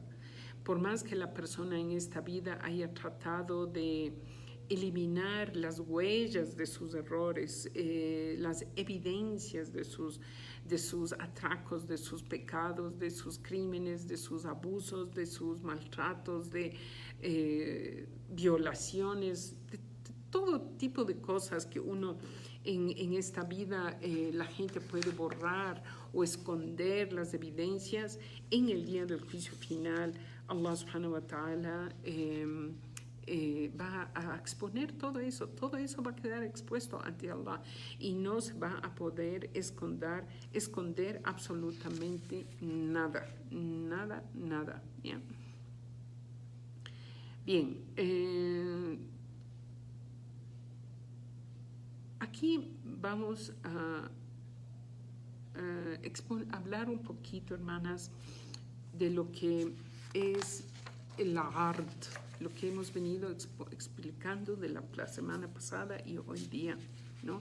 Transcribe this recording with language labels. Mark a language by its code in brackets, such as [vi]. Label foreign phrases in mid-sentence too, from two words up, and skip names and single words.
[es] Por más que la persona en esta vida haya tratado de eliminar las huellas de sus errores, las evidencias de sus atracos, de sus pecados, de sus crímenes, de sus abusos, de sus maltratos, de violaciones, de todo tipo de cosas que uno en esta vida la gente puede borrar o esconder las evidencias. En el día del juicio final, Allah [ar] سبحانه وتعالى [es] va a exponer todo eso va a quedar expuesto ante Allah y no se va a poder esconder absolutamente nada, ¿ya? Bien, aquí vamos a hablar un poquito, hermanas, de lo que es el art, lo que hemos venido explicando de la semana pasada y hoy día, ¿no?